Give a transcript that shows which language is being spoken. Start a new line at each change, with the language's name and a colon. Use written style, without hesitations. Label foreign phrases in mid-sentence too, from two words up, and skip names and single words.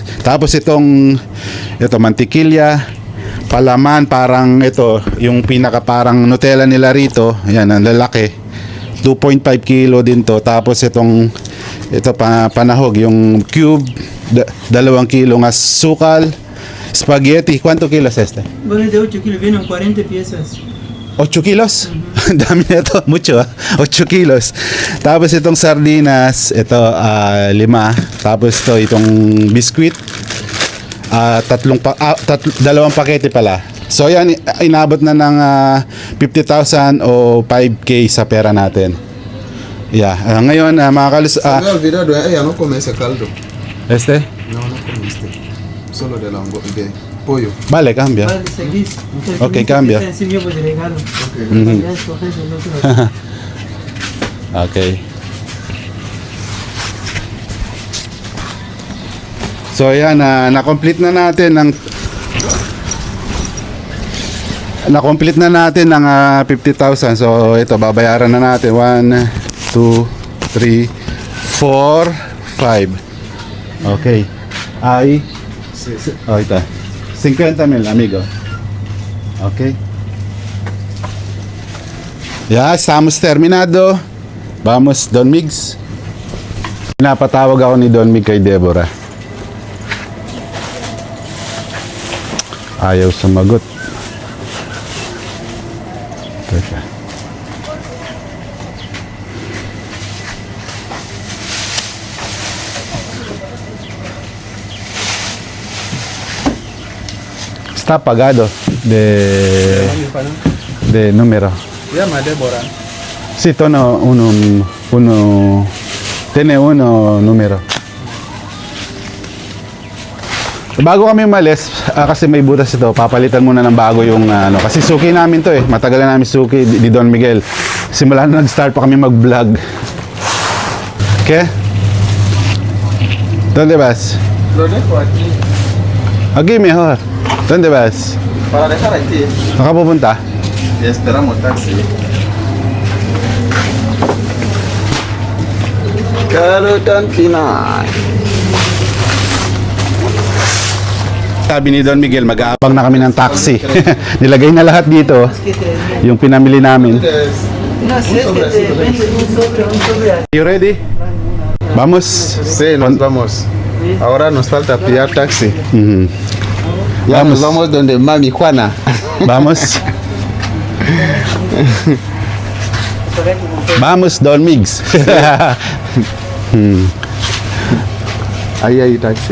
Filipino: Tapos ito mantikilya, palaman, parang ito yung pinaka parang Nutella nila rito. Ayan, ang lalaki. 2.5 kilo din to. Tapos ito panahog, yung cube, 2 kilo nga sukal, spaghetti.
Spanish: ¿Cuánto kilos este? Bueno, de 8 kilos vienen 40 piezas.
Filipino: 8 kilos? Dami na ito.
Spanish: Mucho 8 kilos.
Filipino: Tapos itong sardinas, ito 5. Tapos itong biscuit, 2 pakete pala. So yan, inabot na ng 50,000 o 5K sa pera natin. Yeah. Ngayon, mga kalus...
Spanish: Se me ha olvidado, ella no come ese caldo. este? No, no come este. Solo de pollo. Vale, cambia. Vale, seguís. Ok, cambia. Sí, yo pues regalo. Mhm. Ya escoges el otro. Okay.
Filipino: So yan, na-complete na natin ng 50,000. So ito, babayaran na natin. 1, 2, 3, 4, 5. Okay. Ay, oh, ito. 50,000, amigo.
Spanish: Okay. Ya, estamos terminado. Vamos, Don Migs.
Filipino: Napatawag ako ni Don Mig kay Deborah. Ayaw sumagot. Teka.
Spanish: Está apagado de número. Llama a Débora. Sí, tono tiene uno número.
Filipino: Bago kami umalis, kasi may butas ito, papalitan muna ng bago yung kasi suki namin to matagal na namin suki di Don Miguel. Simula na nag-start pa kami mag-vlog.
Spanish: Okay? ¿Dónde vas? Lo dejo aquí. Aquí mejor. ¿Dónde vas? Para dejar aquí.
Filipino: Saan ka pupunta?
Spanish: Y esperamos taxi.
Filipino: Karutan Pinay. Sabi ni Don Miguel, mag-aabang na kami ng taxi. Nilagay na lahat dito, yung pinamili namin.
Spanish: No sé, es que te vende un sobre.
English: You ready?
Spanish: Vamos. Sí, nos vamos. Ahora nos falta pillar taxi. Mhm. Ya Vamos. nos vamos donde Mami Juana. Vamos. Vamos, Don Migs. Ahí hay taxi.